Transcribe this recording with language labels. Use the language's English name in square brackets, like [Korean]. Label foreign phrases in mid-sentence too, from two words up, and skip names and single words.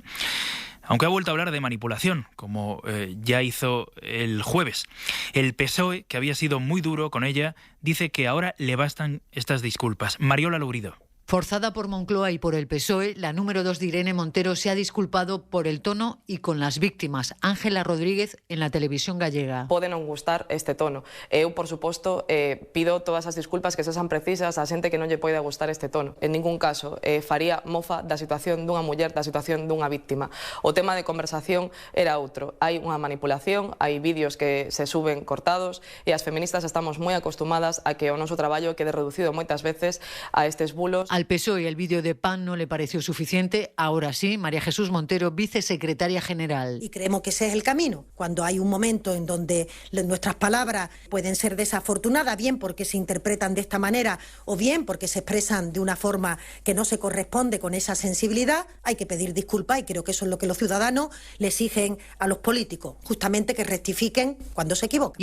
[Spanish] Aunque ha vuelto a hablar de manipulación, como ya hizo el jueves. El PSOE, que había sido muy duro con ella, dice que ahora le bastan estas disculpas. Mariola Lourido. Forzada por Moncloa y por el PSOE, la número 2 de Irene Montero se ha disculpado por el tono y con las víctimas. Ángela Rodríguez en la televisión gallega. [Galician] Pode non gustar este tono. Eu, por suposto, pido todas as disculpas que sexan precisas a xente que non lle poida gustar este tono. En ningún caso faría mofa da situación dunha muller, da situación dunha víctima. O tema de conversación era outro. Hai unha manipulación, hai vídeos que se suben cortados, e as feministas estamos moi acostumadas a que o noso traballo quede reducido moitas veces a estes bulos. [Spanish] Al PSOE el vídeo de PAN no le pareció suficiente. Ahora sí, María Jesús Montero, vicesecretaria general. Y creemos que ese es el camino. Cuando hay un momento en donde nuestras palabras pueden ser desafortunadas, bien porque se interpretan de esta manera o bien porque se expresan de una forma que no se corresponde con esa sensibilidad, hay que pedir disculpas, y creo que eso es lo que los ciudadanos le exigen a los políticos, justamente que rectifiquen cuando se equivocan.